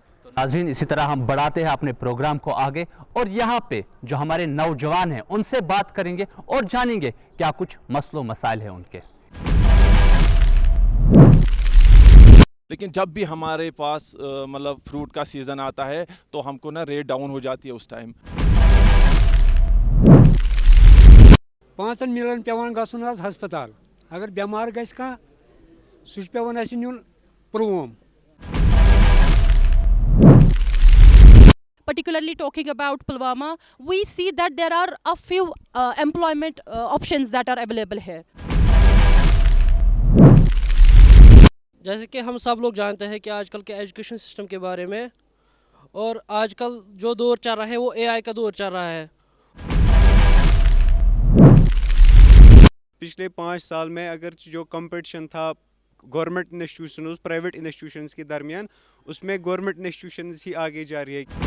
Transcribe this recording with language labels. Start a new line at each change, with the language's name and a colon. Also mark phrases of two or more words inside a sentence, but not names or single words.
Urdu: ناظرین, اسی طرح ہم بڑھاتے ہیں اپنے پروگرام کو آگے, اور یہاں پہ جو ہمارے نوجوان ہیں ان سے بات کریں گے اور جانیں گے کیا کچھ مسئلہ و مسائل ہیں ان کے. لیکن جب بھی ہمارے پاس مطلب فروٹ کا سیزن آتا ہے تو ہم کو نا
English: rate down
Urdu: ہو جاتی ہے اس ٹائم.
Kashmiri: 5 میلن پیوان گژھُن حظ ہسپتال, اگر بیمار گژھِ کانٛہہ سُہ چھُ پیوان اَسہِ نیُن پُلووم.
English: Particularly talking about Pulwama, we see that there are a few employment options that are available here.
Urdu: جیسے کہ ہم سب لوگ جانتے ہیں کہ آج کل کے
English: education system
Urdu: کے بارے میں, اور آج کل جو دور چل رہا ہے وہ اے آئی کا دور چل رہا ہے. پچھلے 5 سال میں اگر جو کمپٹیشن تھا
English: government institutions private institutions
Urdu: کے درمیان اس میں
English: government institutions
Urdu: ہی آگے جا رہی ہے.